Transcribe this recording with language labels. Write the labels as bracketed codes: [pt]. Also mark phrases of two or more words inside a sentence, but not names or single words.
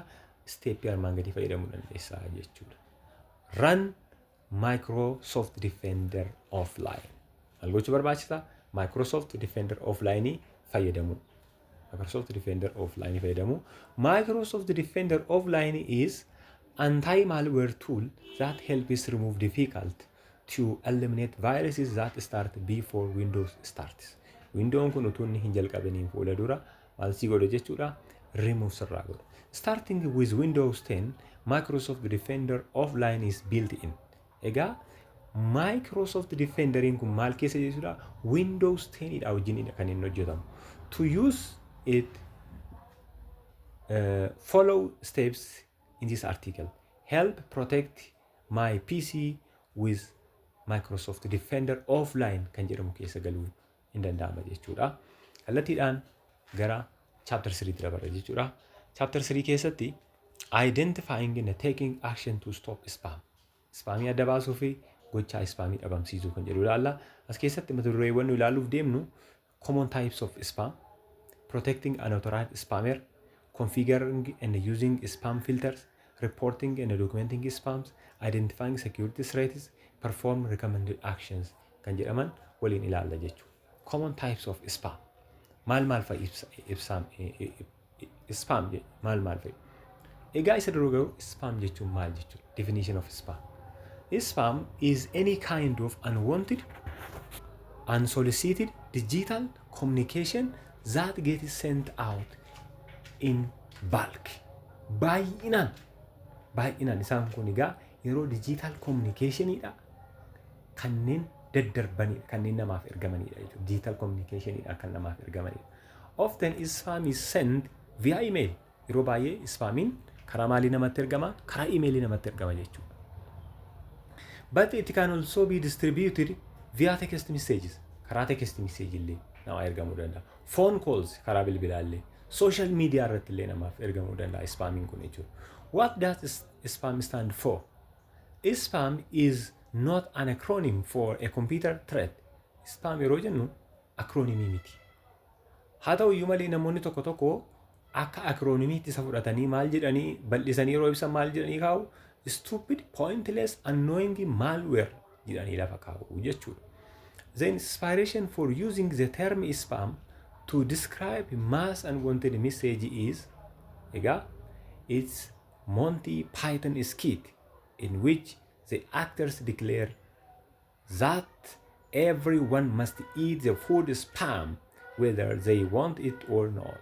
[om] Step armaan gadii fayyadamuu dandeessa jechuudha. [en] Run Microsoft Defender offline. [om] Maal gochuu barbaachisa? Microsoft Defender Offline fayyadamu. Microsoft Defender Offline fayyadamu. [en] Microsoft Defender Offline is anti-malware tool that helps remove difficult to eliminate viruses that start before Windows starts. [om] Windows kun utuu inni hin jalqabiniin fuula dura maal si godha jechuudha remove sirraa godha. [en] Starting with Windows 10, Microsoft Defender Offline is built in. [om] Egaa Microsoft Defenderiin kun maal keessa jechuudha Windows 10 dha wajjin kan inni hojjetamu. [en] To use it, follow steps in this article. [om] Help protect my PC with Microsoft Defender Offline kan jedhamu keessa galuu hin danda'ama jechuudha. Kallattiidhaan gara chapter 3 tti dabarra jechuudha. [en] Chapter 3 keessatti identifying and taking action to stop spam. [om] Spaamii adda baasuu fi gochaa spaamii dhabamsiisuu kan jedhu ilaalla. As keessatti mata dureewwan nu ilaaluuf deemnu [en] common types of spam, protecting unauthorized spammer, configuring and using spam filters, reporting and documenting spams, identifying security threats, perform recommended actions [om] kan jedhaman waliin ilaalla jechuudha. [en] Common types of spam. [om] Maal fa'i spam maal fa'i? Egaa isa dura garuu spam jechuun maal jechuudha? [en] Definition of spam. Spam is any kind of unwanted, unsolicited digital communication that gets sent out in bulk. [om] Baay'inaan isaan kun egaa yeroo [en] digital communicationidha [om] kanneen daddarbanidha kanneen namaaf ergamanidha jechuudha. [en] Digital communicationidha [om] kan namaaf ergamanidha. [en] Often spam is sent via email. [om] Yeroo baay'ee spaamiin karaa maalii namatti ergama? Karaa emailii namatti ergama jechuudha. [en] But it can also be distributed via text messages. [om] Karaa [en] text message [om] illee nama ergamuu danda'a. [en] Phone calls [om] karaa bilbilaallee. Social media irratti illee namaaf ergamuu danda'a spaamiin kun jechuudha. [en] What does spam stand for? Spam is not an acronym for a computer threat. [om] Spam yeroo jennu acronymii miti. Haa ta'u iyyuu malee namoonni tokko tokko akka acronymii isa fudhatanii maal jedhanii bal'isanii yeroo ibsan maal jedhanii kaa'u [en] stupid, pointless, annoying malware [om] jedhanii lafa kaa'u jechuudha. [en] The inspiration for using the term spam to describe mass unwanted message is it's Monty Python skit in which the actors declare that everyone must eat the food spam whether they want it or not.